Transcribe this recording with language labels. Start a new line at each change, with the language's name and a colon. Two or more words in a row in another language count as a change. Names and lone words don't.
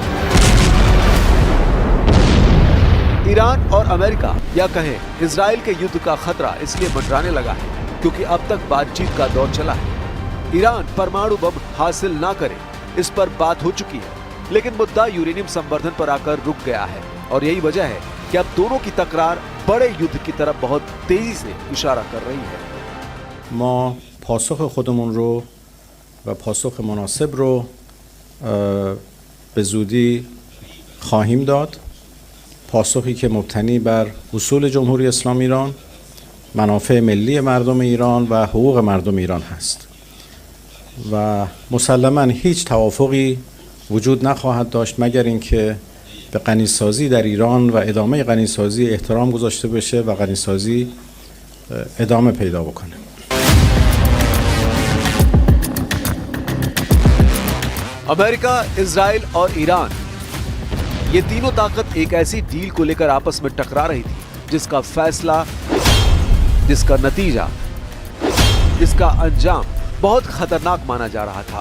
Hindi: ईरान और अमेरिका या कहें इजराइल के युद्ध का खतरा इसलिए मंडराने लगा है क्योंकि अब तक बातचीत का दौर चला है। ईरान परमाणु बम हासिल ना करे इस पर बात हो चुकी है, लेकिन मुद्दा यूरेनियम संवर्धन पर आकर रुक गया है और यही वजह है कि अब दोनों की तकरार बड़े युद्ध की तरफ बहुत तेजी से इशारा कर रही है।
Persian: ما پاسخ خودمون رو و پاسخ مناسب رو به زودی خواهیم داد. پاسخی که مبتنی بر اصول جمهوری اسلامی ایران، منافع ملی مردم ایران و حقوق مردم ایران هست و مسلماً هیچ توافقی وجود نخواهد داشت مگر اینکه به غنیسازی در ایران و ادامه غنیسازی احترام گذاشته بشه و غنیسازی ادامه پیدا بکنه.
Hindi: अमेरिका, इजराइल और ईरान ये तीनों ताकत एक ऐसी डील को लेकर आपस में टकरा रही थी जिसका फैसला, जिसका नतीजा, जिसका अंजाम बहुत खतरनाक माना जा रहा था।